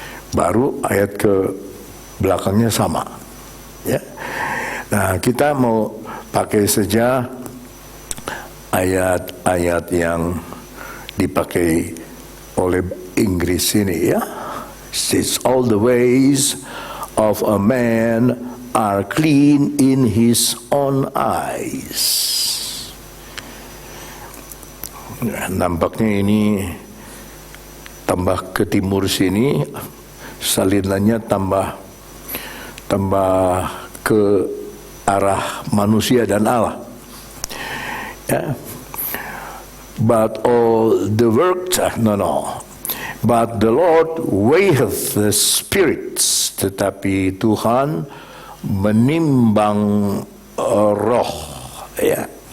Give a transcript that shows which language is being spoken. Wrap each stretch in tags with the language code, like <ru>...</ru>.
<id>Baru ayat ke belakangnya sama. Ya. Nah, kita mau pakai saja ayat-ayat yang dipakai oleh Inggris ini, ya.</id> <en>Since all the ways of a man are clean in his own eyes.</en> <id>Nah, nampaknya ini tambah ke timur sini, salinannya tambah ke arah manusia dan Allah.</id> <en>Ya. But all the works, but the Lord weigheth the spirits,</en> <id>tetapi Tuhan menimbang roh.</id> <en>Ya.</en>